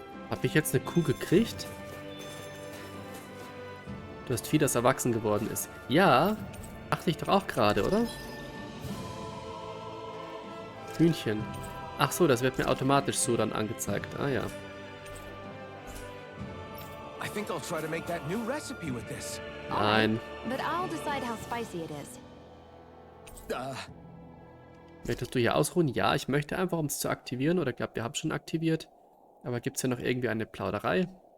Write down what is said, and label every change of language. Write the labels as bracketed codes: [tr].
[de] Habe ich jetzt eine Kuh gekriegt? Du hast Vieh, das erwachsen geworden ist. Ja, dachte ich doch auch gerade, oder? Hühnchen. Ach so, das wird mir automatisch so dann angezeigt. Ah ja. [en] I think I'll try to make that new recipe with this. [de] Nein. [en] But I'll decide how spicy it is. [de] Möchtest du hier ausruhen? Ja, ich möchte einfach, um es zu aktivieren. Oder ich glaube, wir haben es schon aktiviert. Aber gibt es hier noch irgendwie eine Plauderei?